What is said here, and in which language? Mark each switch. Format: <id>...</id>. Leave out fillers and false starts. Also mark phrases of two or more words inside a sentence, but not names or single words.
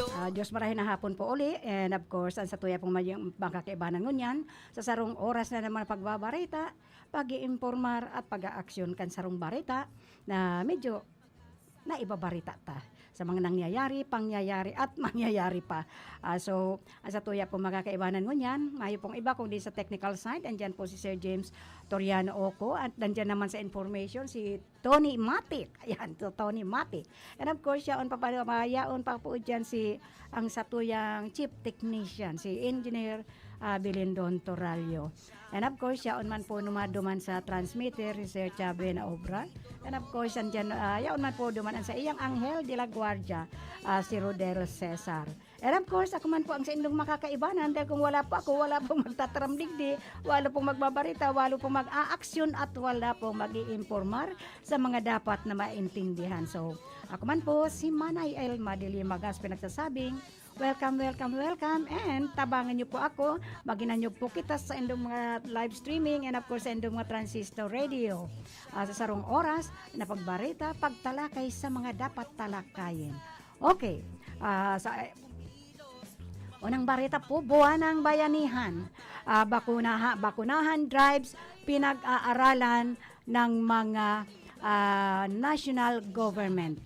<bik>Diyos marahay na hapon po uli,</bik> <en>and of course,</en> <bik>ang sa tuya pong magkakaibanan ngunyan, sa sarong oras na naman pagbabarita, pag-iinformar at pag-aaksyon kan sarong barita na medyo naibabarita ta sa mga nangyayari, pangyayari at mangyayari pa. So, sa tuya po magkakaibanan mo niyan. Mayo pong iba kung di sa</bik> <en>technical side,</en> <bik>andyan po si Sir James Toriano Oco at andyan naman sa information si Tony Matic. Ayan, to Tony Matic.</bik> <en>And of course,</en> <bik>yaon pa po dyan si ang satuyang</bik> <en>chief technician,</en> <bik>si Engineer Bilindon Toralio.</bik> <en>And of course,</en> <bik>yaon man po duman sa transmitter, Research Buena Obra.</bik> <en>And of course,</en> <bik>andyan, yaon man po duman sa iyang Angel de la Guardia, si Rodel Cesar.</bik> <en>And of course,</en> <bik>ako man po ang sa indong makakaibanan dahil kung wala po ako, wala pong magtataramdigdi, wala pong magbabarita, wala pong mag-aaksyon at wala pong mag-iinformar sa mga dapat na maintindihan. So, ako man po si Manay Elma de Limagas pinagsasabing,</bik> <en>welcome, welcome, welcome, and</en> <bik>tabangan niyo po ako, maginan niyo po kita sa indong mga</bik> <en>live streaming and of course</en> <bik>sa indong mga</bik> <en>transistor radio.</en> <bik>Sa sarong oras na pagbarita, pagtalakay sa mga dapat talakayin.</bik> <tl>Okay, unang barita po, buwan ng bayanihan, bakunahan drives, pinag-aaralan ng mga national government.</tl>